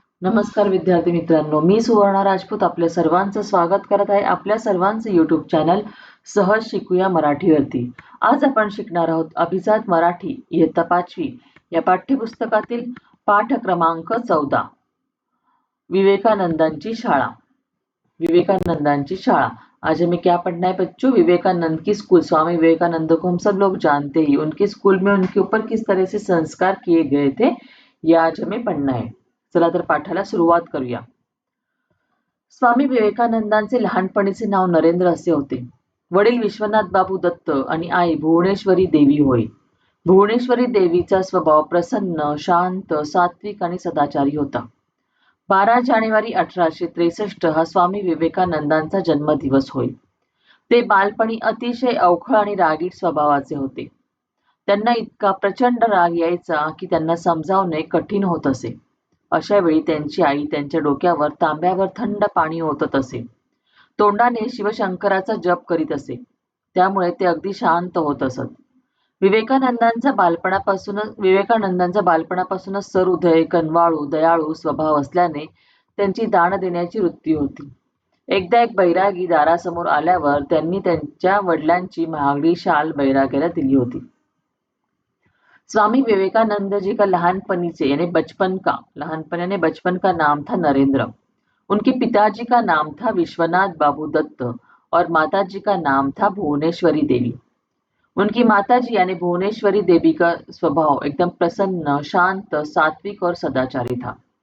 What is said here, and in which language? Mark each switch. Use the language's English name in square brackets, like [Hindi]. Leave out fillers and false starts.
[Marathi] नमस्कार विद्यार्थी मित्रांनो, मी सुवर्णा राजपूत आपल्या सर्वांचं स्वागत करत आहे आपल्या सर्वांचं यूट्यूब चॅनल सहज शिकूया मराठीवरती. आज आपण शिकणार आहोत अभिजात मराठी इयत्ता 5वी या पाठ्यपुस्तकातील पाठ क्रमांक 14 विवेकानंदांची शाळा. विवेकानंदांची शाळा। [Hindi] आज हमें क्या पढ़ना है बच्चों? विवेकानंद की स्कूल। स्वामी विवेकानंद को हम सब लोग जानते ही, उनके स्कूल में उनके ऊपर किस तरह से संस्कार किए गए थे ये आज हमें पढ़ना है। [Marathi] चला तर पाठाला सुरुवात करूया। स्वामी विवेकानंदांचे लहानपणीचे नाव नरेंद्र असे होते। वडील विश्वनाथ बाबू दत्त आणि आई भुवनेश्वरी देवी होय। भुवनेश्वरी देवीचा स्वभाव प्रसन्न, शांत, सात्विक आणि सदाचारी होता। 12 जानेवारी 1863 हा स्वामी विवेकानंदांचा जन्मदिवस होय। ते बालपणी अतिशय अवखळ आणि रागीट स्वभावाचे होते। त्यांना इतका प्रचंड राग यायचा की त्यांना समजावणे कठीण होत असे। अशा वेळी त्यांची आई त्यांच्या डोक्यावर तांब्यावर थंड पाणी ओतत असे। तोंडाने शिवशंकराचा जप करीत असे, त्यामुळे ते अगदी शांत होत असत। विवेकानंदांचा बालपणापासूनच सहृदय, कनवाळू, दयाळू स्वभाव असल्याने त्यांची दान देण्याची वृत्ती होती। एकदा एक बैरागी दारासमोर आल्यावर त्यांनी त्यांच्या वडिलांची महागडी शाल बैराग्याला दिली होती। [Hindi] स्वामी विवेकानंद जी का बचपन का नाम था नरेंद्र। उनके पिताजी का नाम था विश्वनाथ बाबू दत्त और माताजी का नाम था भुवनेश्वरी देवी। उनकी माताजी यानी भुवनेश्वरी देवी का स्वभाव एकदम प्रसन्न, शांत, सात्विक और सदाचारी था।